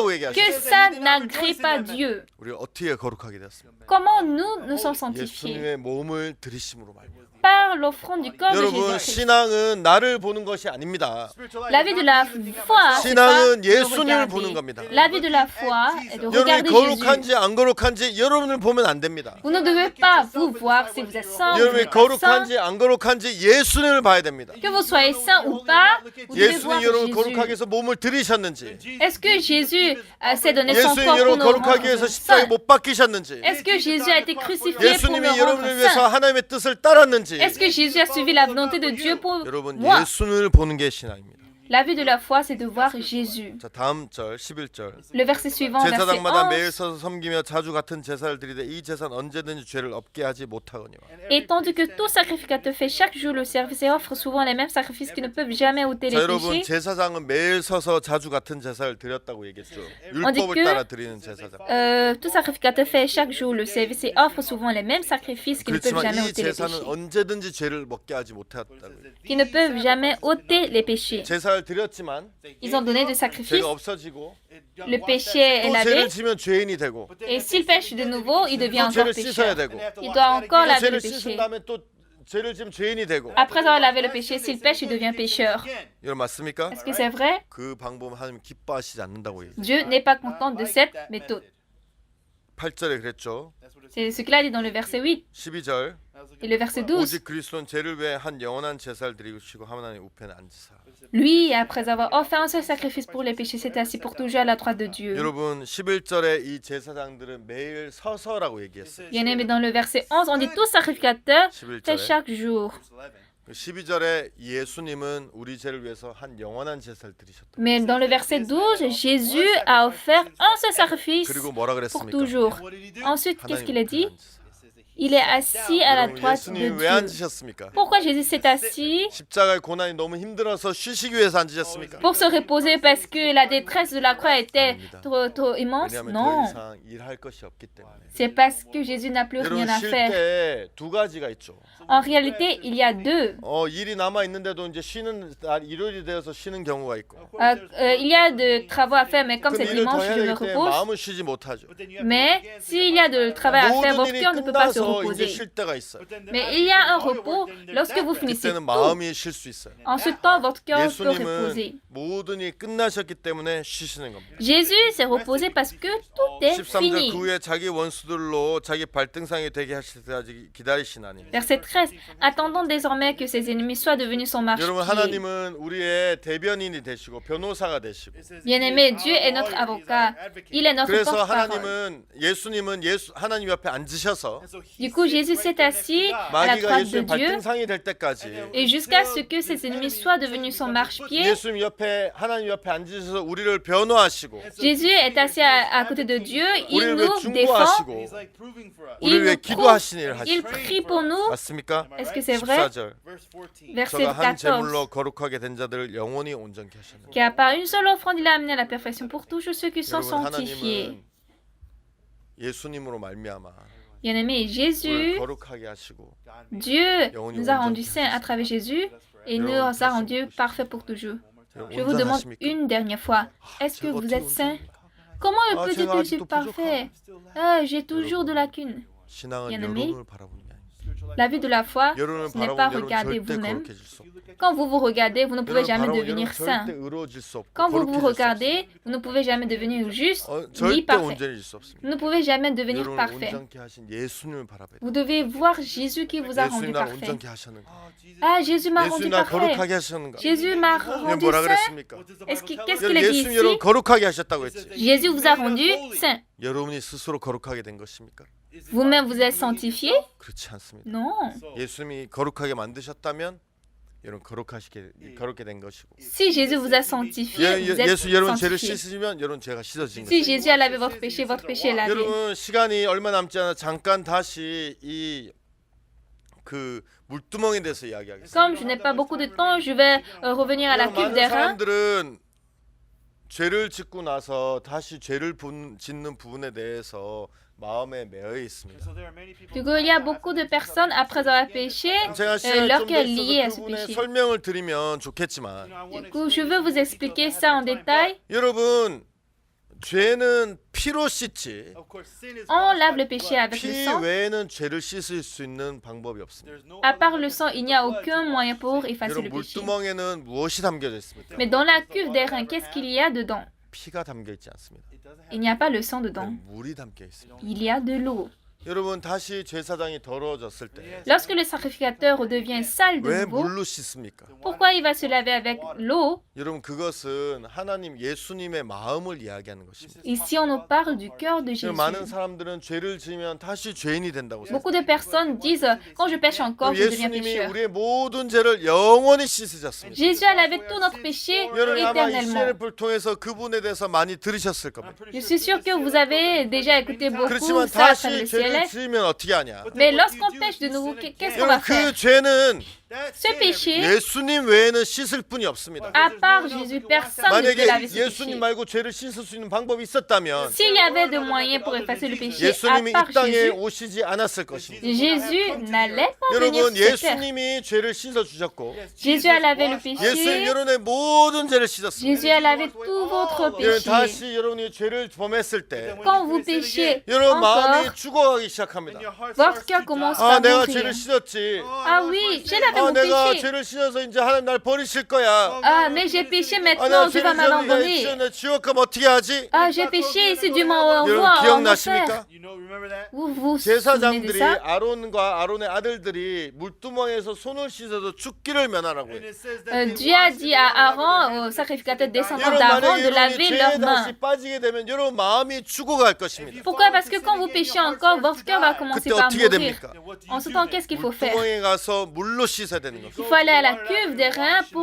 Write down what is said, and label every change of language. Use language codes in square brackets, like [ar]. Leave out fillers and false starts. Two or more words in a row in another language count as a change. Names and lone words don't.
[fr] Que [ko] 얘기하셨어요. [fr] ça n'agrée pas Dieu. [ko] 우리가 어떻게 거룩하게 되었습니까? [fr] Comment nous sommes sanctifiés? [ko] 예수님의 몸을 들이심으로 말미암아. [fr] par l'offrande du corps de [ko] 여러분, [fr] Jésus-Christ. [ko] 신앙은 나를 보는 것이 아닙니다. [fr] La vie de la foi, c'est pas [ko] 신앙은 [fr] de [ko] 예수님을 [fr] regarder. [ko] 보는 겁니다. [fr] La vie de la foi est de [ko] 여러분이 [fr] regarder Jésus. [ko] 거룩한지 안 거룩한지 여러분을 보면 안 됩니다. [fr] Vous ne devez pas vous voir si vous êtes saint ou vous [ko] 여러분이 [fr] n'êtes pas saint. [ko] 거룩한지 안 거룩한지 예수님을 봐야 됩니다. [fr] Que vous soyez saint ou pas, vous devez voir [ko] 예수님 여러분 거룩하게 [fr] Jésus. [ko] 해서 몸을 들이셨는지, [fr] Est-ce que Jésus s'est donné son [ko] 예수님 [fr] corps pour [ko] 여러분 [fr] nous [ko] 거룩하게 [fr] rendre [ko] 해서 십자가에 [fr] saints? [ko] 못 박히셨는지, [fr] Est-ce que Jésus a été crucifié pour me [ko] 예수님이 [fr] rendre [ko] 여러분을 위해서 [fr] saint? [ko] 하나님의 뜻을 따랐는지, [fr] Est-ce que Jésus a suivi la volonté de Dieu pour [ko] 여러분 [fr] moi? [ko] 예수님을 보는 게 신앙입니다. [fr] La vie de la foi, c'est de voir Jésus. [ko] 자, 다음 절 11절. [fr] Le verset suivant, verset [ko] 제사장마다 매일 11. 서서 섬기며 자주 같은 제사를 드리되 이 제사는 언제든지 죄를 없게 하지 못하거니와. [fr] Et tandis que tout sacrificateur fait chaque jour le service et offre souvent les mêmes sacrifices qui ne peuvent jamais ôter [ko] 자, [fr] les [ko] 여러분 [fr] péchés, [ko] 제사장은 매일 서서 자주 같은 제사를 드렸다고 얘기했죠. 어디 율법을 그- 따라 드리는 제사장. [fr] tout sacrificateur fait chaque jour le service et offre souvent les mêmes sacrifices qui ne peuvent [ko] 그렇지만 [fr] jamais [ko] 이 [fr] ôter les [ko] 제사는 [fr] péchés. [ko] 언제든지 죄를 먹게 하지 못했다고. [fr] Qui ne peuvent jamais ôter les péchés. [ko] 제사를 드렸지만 [fr] Ils ont donné des sacrifices, [ko] 죄가 없어지고 [fr] le péché est [ko] 또 [fr] lavé, [ko] 죄를 지면 죄인이 되고 [fr] et s'il pêche de nouveau, il devient [ko] 또 [fr] encore [ko] 죄를 씻어야 [fr] pécheur. [ko] 되고 [fr] Il doit encore [ko] 또 [fr] laver le [ko] 죄를 씻은 [fr] péché. [ko] 다음에 또 죄를 지면 죄인이 되고. [fr] Après avoir lavé le péché, s'il pêche, il devient pécheur. [ko] 여러분 맞습니까? [fr] Est-ce que c'est vrai? [ko] 그 방법은 하나님 기뻐하시지 않는다고 얘기해요. [fr] Dieu n'est pas content de cette méthode. [ko] 8절에 그랬죠. [fr] C'est ce qu'il a dit dans le verset 8 [ko] 12절. [fr] et le verset 12. [ko] 오직 그리스도는 죄를 위해 한 영원한 제사를 드리시고 하나님 우편에 앉으사. [fr] Lui, après avoir offert un seul sacrifice pour les péchés, s'est assis pour toujours à la droite de Dieu. [ko] 여러분 11절에 이 제사장들은 매일 서서라고 얘기했어요. [fr] Bien aimé, dans le verset 11, on dit tout sacrificateur fait [ko] 11절에 [fr] chaque jour. [ko] 12절에 예수님은 우리 죄를 위해서 한 영원한 제사를 드리셨다. [fr] Mais dans le verset 12, Jésus a offert un seul sacrifice [ko] 그리고 뭐라 [fr] pour [ko] 그랬습니까? [fr] toujours. Ensuite, qu'est-ce qu'il a [ko] 하나님 [fr] dit? [ko] 우편에 앉으사. [fr] Il est assis à la [ko] 여러분 [fr] droite de [ko] 예수님 왜 [fr] Dieu. [ko] 앉으셨습니까? [fr] Pourquoi Jésus s'est assis? [ko] 십자가의 고난이 너무 힘들어서 쉬시기 위해서 앉으셨습니까? [fr] Pour se reposer parce que la détresse de la croix était trop immense? [ko] 왜냐하면 더 [fr] Non. [ko] 이상 일할 것이 없기 때문에. [fr] C'est parce que Jésus n'a plus [ko] 여러분 [fr] rien à [ko] 쉴 [fr] faire. [ko] 때 두 가지가 있죠. [fr] En réalité, il y a deux. [ko] 일이 남아 있는데도 이제 쉬는 날 일요일이 되어서 쉬는 경우가 있고. [fr] Il y a de travaux à faire, mais comme [ko] 그 [fr] c'est [ko] 일을 더 [fr] dimanche, [ko] 해야 [fr] je me [ko] 되기 때문에 [fr] repose. [ko] 마음은 쉬지 못하죠. [fr] Mais s'il y a de travail à faire, [ko] 모든 [fr] votre [ko] 일이 [fr] cœur ne peut pas se [ko] 끝나서 이제 [fr] reposer. [ko] 쉴 때가 있어요. [fr] Mais il y a un repos lorsque vous finissez [ko] 그때는 [fr] tout. [ko] 마음이 쉴 수 있어요. [fr] En ce temps, votre cœur peut reposer. [ko] 예수님은 모든 일이 끝나셨기 때문에 쉬시는 겁니다. [fr] Jésus s'est reposé parce que tout est [ko] 13절 [fr] fini. [ko] 그 후에 자기 원수들로 자기 발등상이 되게 하실 때까지 기다리시나니. [fr] Verset 13. Attendons désormais que ses ennemis soient devenus son [ko] 여러분 [fr] marchepied. [ko] 하나님은 우리의 대변인이 되시고 변호사가 되시고. [fr] Bien-aimé, Dieu est notre avocat. Il est notre [ko] 그래서 [fr] porte-parole. [ko] 예수님은 하나님 옆에 앉으셔서 [fr] Du coup, Jésus s'est assis à la [ko] 마귀가 [fr] droite de [ko] 예수님 [fr] Dieu [ko] 발등상이 될 때까지 [fr] et jusqu'à ce que ses ennemis soient devenus son marchepied. [ko] 예수님 옆에 하나님 옆에 앉으셔서 우리를 변호하시고 [fr] Jésus est assis à côté de Dieu. Il [ko] 우리를 왜 [fr] nous défend. [ko] 중보하시고 [fr] Il [ko] 우리를 왜 [fr] nous [ko] 기도하시는 일을 [fr] Il [ko] 하시고. [fr] prie pour nous. [ko] 맞습니까? [fr] Est-ce que c'est vrai? [ko] 14절 [fr] Verset [ko] 저가 한 14. 제물로 거룩하게 된 자들을 영원히 온전케 하셨느니라. [fr] Car par une seule offrande, il a amené à la perfection pour toujours ceux qui sont [ko] 여러분 [fr] sanctifiés. [ko] 하나님은 예수님으로 말미암아 [fr] Bien-aimé, [ko] 우리를 Jésus, 거룩하게 하시고 [fr] Dieu nous a rendus saints à travers Jésus et nous a rendus parfaits pour toujours. Je vous demande une dernière fois, est-ce que vous êtes saint? Comment le petit que je suis parfait? J'ai toujours de lacunes. [ko] 신앙은 [fr] bien-aimé, [ko] 여러분을 바라보는 게 아닙니다. [fr] La vie de la foi, [ko] 여러분을 [fr] ce n'est pas [ko] 바라보면 여러분 [fr] regarder [ko] 절대 [fr] vous-même. [ko] 거룩해질 수 없고 [fr] Quand vous vous regardez, vous ne pouvez [ko] 여러분 [fr] jamais [ko] 바라보면 [fr] devenir [ko] 여러분 [fr] saint. [ko] 절대 의로워질 수 없고 [fr] Quand vous vous [ko] 거룩해질 수 없어요. [fr] regardez, vous ne pouvez jamais devenir juste ni [ko] 절대 [fr] parfait. [ko] 온전해질 수 없습니다. [fr] Vous ne pouvez jamais devenir [ko] 여러분을 [fr] parfait. [ko] 온전케 하신 예수님을 바라봐야 돼요. [fr] Vous devez voir Jésus qui vous a rendu [ko] 예수님 날 [fr] parfait. [ko] 온전케 하셨는가? [fr] Ah, Jésus m'a rendu [ko] 예수님 날 [fr] parfait. [ko] 거룩하게 하셨는가? [fr] Jésus m'a [ko] 이게 [fr] rendu [ko] 뭐라 [fr] saint. [ko] 그랬습니까? [fr] Qu'est-ce qu'il [ko] 여러분, [fr] a dit [ko] 예수님 여러분 [fr] ici? [ko] 거룩하게 하셨다고 했지. [fr] Jésus vous a rendu saint. [ko] 여러분이 스스로 거룩하게 된 것입니까? [fr] Vous-même vous êtes sanctifié? [ko] 그렇지 않습니다. [fr] Non. [ko] 예수님이 거룩하게 만드셨다면 여러분 거룩게 된 것이고. [fr] Si Jésus vous a sanctifié, vous êtes [ko] 예수 여러분 죄를 [fr] sanctifié. [ko] 씻으시면 여러분 죄가 씻어진 [fr] Si [ko] 거예요. [fr] Jésus a lavé votre péché est lavé. [ko] 여러분 시간이 얼마 남지 않아 잠깐 다시 이 그 물두멍에 대해서 이야기하겠습니다. [fr] Comme je n'ai pas beaucoup de temps, je vais revenir à la [ko] 여러분, [fr] cuve [ko] 많은 [fr] des reins. [ko] 사람들은 죄를 짓고 나서 다시 죄를 짓는 부분에 대해서 마음에 매여 있습니다. [fr] Du coup, il y a beaucoup de personnes, après avoir péché, [ko] 제가 시간이 [fr] leur [ko] 좀더 [fr] cœur est lié à [ko] 있어서 [fr] ce [ko] 그분의 [fr] péché. [ko] 설명을 드리면 좋겠지만 [fr] Du coup, je veux vous expliquer ça en détail. [ko] 여러분 죄는 피로 씻지 [fr] On lave le péché avec le [ko] 피 [fr] sang. [ko] 외에는 죄를 씻을 수 있는 방법이 없습니다. [fr] À part le sang, il n'y a aucun moyen pour effacer [ko] 여러분 [fr] le péché. [ko] 물두멍에는 무엇이 담겨져 있습니까? [fr] Mais dans la cuve d'airain, qu'est-ce qu'il y a dedans? [ko] 피가 담겨 있지 않습니다. [fr] Il n'y a pas le sang dedans. [ko] 물이 담겨 있습니다. [fr] Il y a de l'eau. [ko] 여러분 다시 제사장이 더러워졌을 때 왜 [fr] Lorsque le sacrificateur redevient sale de nouveau, [ko] 물로 씻습니까? [fr] pourquoi il va se laver avec l'eau? [ko] 여러분 그것은 하나님 예수님의 마음을 이야기하는 것입니다. [fr] Ici, on nous parle du cœur de Jésus. [ko] 많은 사람들은 죄를 지으면 다시 죄인이 된다고 생각해요. [fr] Beaucoup de personnes disent, quand je pêche encore, je deviens [ko] 예수님이 [fr] pécheur. [ko] 우리의 모든 죄를 영원히 씻으셨습니다. [fr] Jésus a lavé tout notre péché [ko] 여러분 아마 이 [fr] éternellement. [ko] CNF를 통해서 그분에 대해서 많이 들으셨을 겁니다. [fr] Je suis sûre que vous avez déjà écouté beaucoup [ko] 그렇지만 [fr] ça à travers [ko] 다시 [fr] le [ko] 죄를 [fr] ciel. [ko] 지으면 어떻게 하냐? [fr] Mais lorsqu'on pêche de nouveau, qu'est-ce qu'on va [ko] 여러분 [fr] faire? [ko] 그 죄는 [fr] Ce péché, [ko] 예수님 외에는 씻을 분이 없습니다. [fr] à part Jésus, personne ne peut laver [ko] 만약에 [fr] ce péché. [ko] 예수님 말고 죄를 씻을 수 있는 방법이 있었다면 [fr] S'il y avait de moyens pour effacer le péché, à [ko] 예수님이 [fr] part [ko] 이 땅에 Jésus, 오시지 않았을 것입니다. [fr] Jésus n'allait pas venir [ko] 여러분 [fr] sur cette terre. [ko] 예수님이 죄를 씻어 주셨고 [fr] Jésus a lavé le [ko] 예수님 [fr] péché. [ko] 여러분의 모든 죄를 씻었습니다. [fr] Jésus a lavé tout votre [ko] 여러분 [fr] péché. [ko] 다시 여러분이 죄를 범했을 때 [fr] Quand vous péchez [ko] 여러분 마음이 [fr] encore, [ko] 죽어가기 시작합니다. [fr] votre cœur commence [ko] 아 [fr] à [ko] 내가 [fr] mourir. [ko] 죄를 씻었지. [fr] Ah oui, j'ai lavé [ko] 아 [fr] mon [ko] 내가 [fr] péché. [ko] 죄를 씻어서 이제 하나님 날 버리실 거야. [fr] Ah, mais j'ai péché [ko] 아 내가 [fr] maintenant, Dieu [ko] 죄를 [fr] va m'abandonner. [ko] 씻었는데 지옥 가면 어떻게 하지? [fr] Ah, j'ai péché, c'est du m'envoie [ko] 여러분 [fr] en enfer. [ko] 기억나십니까? [fr] Vous vous souvenez de [ko] 제사장들이 [fr] ça? [ko] 아론과 아론의 아들들이 물두멍에서 손을 씻어서 죽기를 면하라고 해요. [fr] Dieu a dit à Aaron, au sacrificateur descendant [ko] 여러분 [fr] d'Aaron, [ko] 만약에 [fr] de [ko] 여러분이 [fr] laver [ko] 죄에 [fr] leurs mains. [ko] 다시 빠지게 되면 여러분 마음이 죽어갈 것입니다. [fr] Pourquoi? Parce que quand vous péchez encore, votre cœur va commencer [ko] 그때 [fr] par [ko] 어떻게 [fr] mourir. [ko] 됩니까? [fr] En ce temps, qu'est-ce qu'il faut faire? [ko] 물두멍에 가서 물로 씻어야 되는 [fr] Il [ko] 거죠. [fr] faut aller à la cuve des reins pour